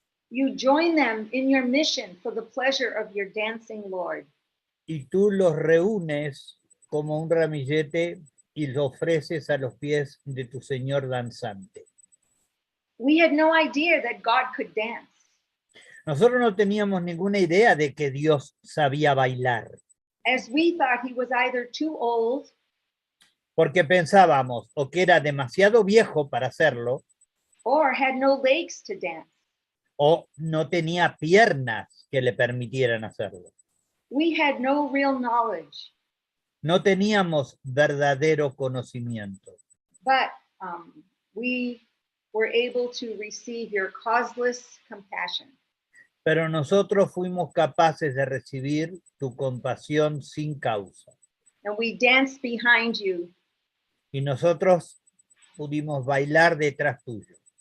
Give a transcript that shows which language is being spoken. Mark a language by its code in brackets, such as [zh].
[en] You join them in your mission for the pleasure of your dancing Lord. [es] Y tú los reúnes como un ramillete y lo ofreces a los pies de tu Señor danzante. [en] We had no idea that God could dance. [es] Nosotros no teníamos ninguna idea de que Dios sabía bailar, [en] As we thought he was either too old [es] porque pensábamos o que era demasiado viejo para hacerlo, [en] or had no legs to dance. [es] o no tenía piernas que le permitieran hacerlo. [en] We had no real knowledge, [es] No teníamos verdadero conocimiento, [en] but we were able to receive your causeless compassion. [es] pero nosotros fuimos capaces de recibir tu compasión sin causa. [en] And we danced behind you. [es] Y nosotros pudimos bailar detrás tuyo.